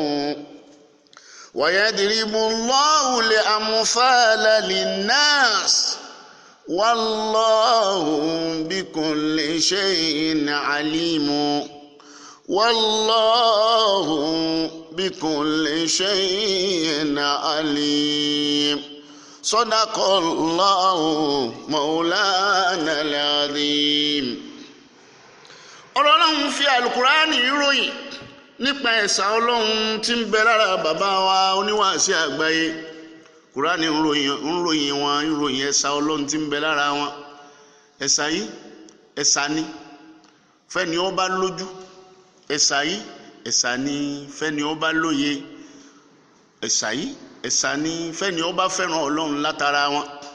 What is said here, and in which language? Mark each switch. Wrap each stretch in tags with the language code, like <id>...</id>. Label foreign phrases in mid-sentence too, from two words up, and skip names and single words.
<ar>ويضرب الله الأمثال للناس والله بكل شيء عليم والله بكل شيء عليم صدق الله مولانا العظيم.</ar> <yo>Ọlọ́run fi Al-Qur'ani ròyìn nípa ẹ̀sà Ọlọ́run tí ń bẹ lára bàbá wa oníwàásí àgbáyé. Qur'ani ń ròyìn wọn, ń ròyìn ẹ̀sà Ọlọ́run tí ń bẹ lára wọn. Ẹ̀sà yìí ẹ̀sà ni fẹ́ni ó bá lójú, ẹ̀sà yìí ẹ̀sà ni fẹ́ni ó bá lóye, ẹ̀sà yìí ẹ̀sà ni fẹ́ni ó bá fẹ́ràn Ọlọ́run látara wọn.</yo>